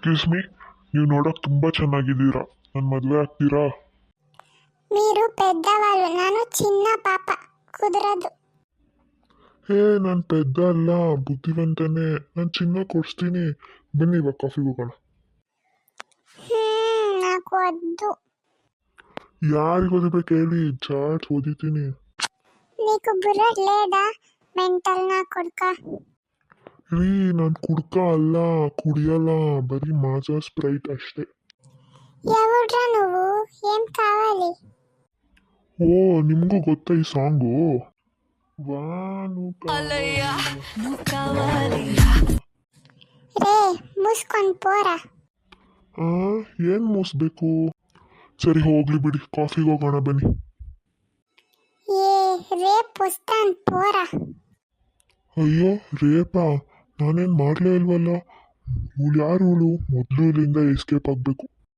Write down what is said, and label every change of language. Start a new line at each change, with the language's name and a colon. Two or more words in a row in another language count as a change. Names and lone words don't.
English: excuse me,
Kannada: ನೀವು ನೋಡಕ್ ತುಂಬಾ ಚೆನ್ನಾಗಿದ್ದೀರಾ. ನನ್ನ ಮದುವೆ ಆಗ್ತೀರಾ?
Telugu: మీరు పెద్దవాళ్ళు, ನಾನು చిన్న పాప కుదరదు.
Kannada: ನಾನು ಪೆದ್ದ ಅಲ್ಲ, ಬುದ್ಧಿವಂತನೇ. ನಾನು ಚಿನ್ನ ಕೊಡಿಸ್ತೀನಿ. ಬನ್ನಿ ಇವಾಗ ಕಾಫಿಗೆ ಹೋಗೋಣ.
Telugu: నాకు వద్దు.
Kannada: ಯಾರಿಗೆ ಓದಿಬೇಕು ಹೇಳಿ, ಚಾಟ್ಸ್ ಓದಿತೀನಿ.
Telugu: నీకు బుర్ర లేదా? మెంటల్ నా కొడుక.
Kannada: ರೀ, ನಾನು ಕುಡ್ಕ ಅಲ್ಲ, ಕುಡಿಯಲ್ಲ, ಬರೀ ಮಾಜಾ ಸ್ಪ್ರೈಟ್ ಅಷ್ಟೇ.
Telugu: ఎవడ్రా నువ్వు? ఏం కావాలి?
Kannada: ಓ, ನಿಮಗೂ ಗೊತ್ತಾ ಈ ಸಾಂಗು? ವಾನು
Telugu: రే మూసుకొని పోరా.
Kannada: ಏನ್ ಮೂಸ್ಬೇಕು? ಸರಿ ಹೋಗ್ಲಿ ಬಿಡಿ, ಕಾಫಿಗೆ ಹೋಗೋಣ ಬನ್ನಿ.
Telugu: ఏ రేపు వస్తాను పోరా.
Kannada: ಅಯ್ಯೋ ರೇಪಾ? ನಾನೇನು ಮಾಡಲೇ ಇಲ್ವಲ್ಲ. ಇವಳು ಯಾರು? ಇವಳು ಮೊದಲು ಇಲ್ಲಿಂದ ಎಸ್ಕೇಪ್ ಆಗಬೇಕು.